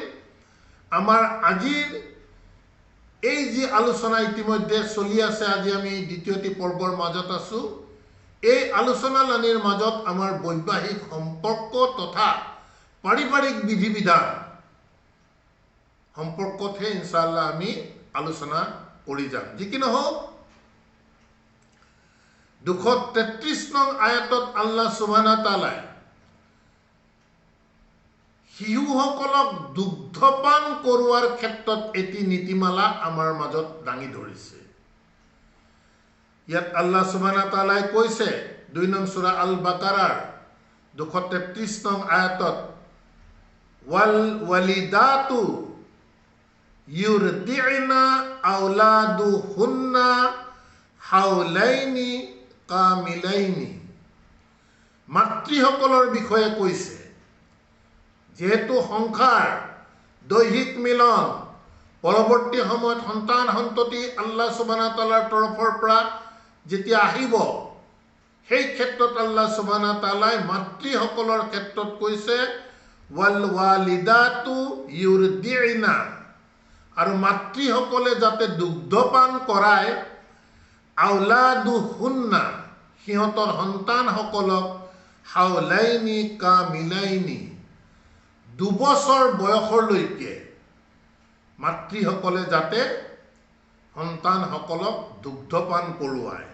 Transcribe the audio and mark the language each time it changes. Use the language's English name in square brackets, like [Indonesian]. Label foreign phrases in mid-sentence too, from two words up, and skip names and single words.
[Assamese] আমাৰ আজিৰ এই যি আলোচনা ইতিমধ্যে চলি আছে, আজি আমি দ্বিতীয়টি পৰ্বৰ মাজত আছোঁ, এই আলোচনালানিৰ মাজত আমাৰ বৈবাহিক সম্পৰ্ক তথা পাৰিবাৰিক বিধি বিধান সম্পৰ্কতহে ইনশাআল্লাহ আমি আলোচনা কৰি যাম। যি কি নহওক, 233 নং আয়াতত [Arabic] الله سبحانه وتعالى [Assamese] শিশুসকলক দুগ্ধপান কৰোৱাৰ ক্ষেত্ৰত এটি নীতিমালা আমাৰ মাজত দাঙি ধৰিছে। ইয়াত [Arabic] الله سبحانه وتعالى [Assamese] কৈছে 2 নং সূৰা আল বাকাৰাৰ 233 নং আয়াতত, [Arabic] والوالدات يرضعن أولادهن حولين كاملين. [Assamese] মাতৃসকলৰ বিষয়ে কৈছে, যেহেতু সংসাৰ, দৈহিক মিলন, পৰৱৰ্তী সময়ত সন্তান সন্ততি আল্লাহ [Arabic] سبحانه وتعالى [Assamese] তৰফৰ পৰা যেতিয়া আহিব, সেই ক্ষেত্ৰত [Arabic] الله سبحانه وتعالى [Assamese] মাতৃসকলৰ ক্ষেত্ৰত কৈছে [Arabic] والوالدات يرضعن, [Assamese] আৰু মাতৃসকলে যাতে দুগ্ধপান কৰায়, আওলাদুহুন্না, সিহঁতৰ সন্তানসকলক, [Arabic] حولين كاملين, [Assamese] 2 বছৰ বয়সলৈকে মাতৃসকলে যাতে সন্তানসকলক দুগ্ধপান কৰোৱায়।